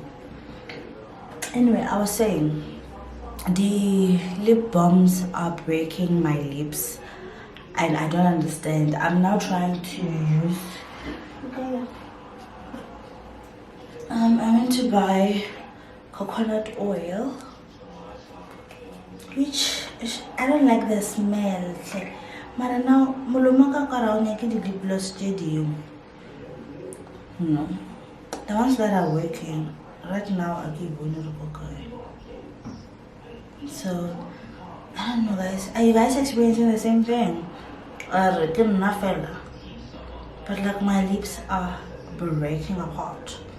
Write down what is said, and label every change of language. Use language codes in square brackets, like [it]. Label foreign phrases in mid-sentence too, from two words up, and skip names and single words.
[en] Anyway, I was saying the lip balms are breaking my lips and I don't understand. I'm now trying to use I went to buy coconut oil, which I don't like the smell. It's like, but now [st] mulumaka karaone ke di [en] lip gloss studio. The ones that are working right now I keep okay. So I don't know, guys. Are you guys experiencing the same thing? Or but like my lips are breaking apart.